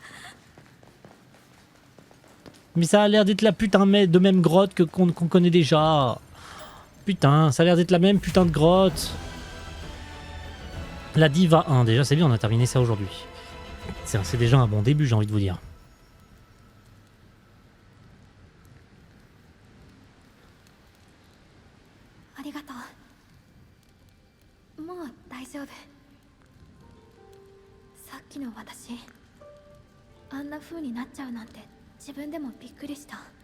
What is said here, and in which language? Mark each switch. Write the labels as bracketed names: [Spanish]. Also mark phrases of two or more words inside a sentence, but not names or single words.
[French] Mais ça a l'air d'être la putain de même grotte que qu'on connaît déjà. Putain, ça a l'air d'être la même putain de grotte. La Diva 1, déjà c'est bien, on a terminé ça aujourd'hui. C'est déjà un bon début, j'ai envie de vous dire. [Japanese] ありがとう。もう大丈夫。さっきの私、あんな風になっちゃうなんて自分でもびっくりした。